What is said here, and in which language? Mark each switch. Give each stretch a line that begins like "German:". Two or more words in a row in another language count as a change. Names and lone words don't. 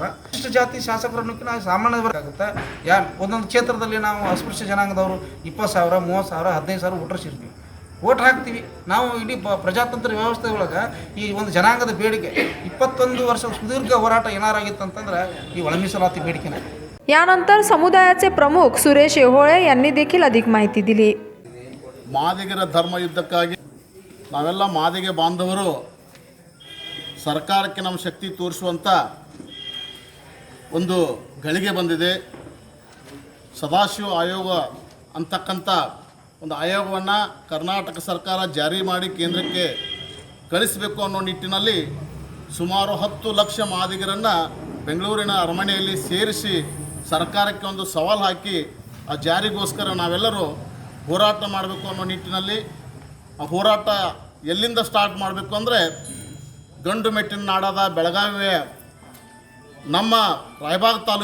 Kannada: ಇಷ್ಟು ಜಾತಿ ಶಾಸಕರನ್ನು ನಾವು ಸಾಮಾನ್ಯ ಬರಬೇಕಾಗುತ್ತೆ. ಒಂದೊಂದು ಕ್ಷೇತ್ರದಲ್ಲಿ ನಾವು ಅಸ್ಪೃಶ್ಯ ಜನಾಂಗದವರು 20,000, 30,000, 15,000 ವೋಟರ್ಸ್ ಇರ್ತೀವಿ, ವೋಟ್ ಹಾಕ್ತೀವಿ. ನಾವು ಇಡೀ ಪ್ರಜಾತಂತ್ರ ವ್ಯವಸ್ಥೆ ಒಳಗೆ ಈ ಒಂದು ಜನಾಂಗದ ಬೇಡಿಕೆ 21 ವರ್ಷ ಸುದೀರ್ಘ ಹೋರಾಟ ಏನಾರಾಗಿತ್ತು ಅಂತಂದ್ರೆ ಈ ಒಳ ಮೀಸಲಾತಿ ಬೇಡಿಕೆನೇ.
Marathi: यानंतर समुदायाचे प्रमुख सुरेश येहोळे यांनी देखील अधिक माहिती दिली.
Kannada: ಮಾದಿಗರ ಧರ್ಮ ಯುದ್ಧಕ್ಕಾಗಿ ನಾವೆಲ್ಲ ಮಾದಿಗೆ ಬಾಂಧವರು ಸರ್ಕಾರಕ್ಕೆ ನಮ್ಮ ಶಕ್ತಿ ತೋರಿಸುವಂಥ ಒಂದು ಗಳಿಗೆ ಬಂದಿದೆ. ಸದಾಶಿವ ಆಯೋಗ ಅಂತಕ್ಕಂಥ ಒಂದು ಆಯೋಗವನ್ನು ಕರ್ನಾಟಕ ಸರ್ಕಾರ ಜಾರಿ ಮಾಡಿ ಕೇಂದ್ರಕ್ಕೆ ಕಳಿಸಬೇಕು ಅನ್ನೋ ನಿಟ್ಟಿನಲ್ಲಿ ಸುಮಾರು 10 ಲಕ್ಷ ಮಾದಿಗರನ್ನು ಬೆಂಗಳೂರಿನ ಅರಮನೆಯಲ್ಲಿ ಸೇರಿಸಿ ಸರ್ಕಾರಕ್ಕೆ ಒಂದು ಸವಾಲು ಹಾಕಿ ಆ ಜಾರಿಗೋಸ್ಕರ ನಾವೆಲ್ಲರೂ ಹೋರಾಟ ಮಾಡಬೇಕು ಅನ್ನೋ ನಿಟ್ಟಿನಲ್ಲಿ ಆ ಹೋರಾಟ ಎಲ್ಲಿಂದ ಸ್ಟಾರ್ಟ್ ಮಾಡಬೇಕು ಅಂದರೆ ಗಂಡು ಮೆಟ್ಟಿನ ನಾಡಾದ ಬೆಳಗಾವಿಯ ನಮ್ಮ ರಾಯಬಾಗ್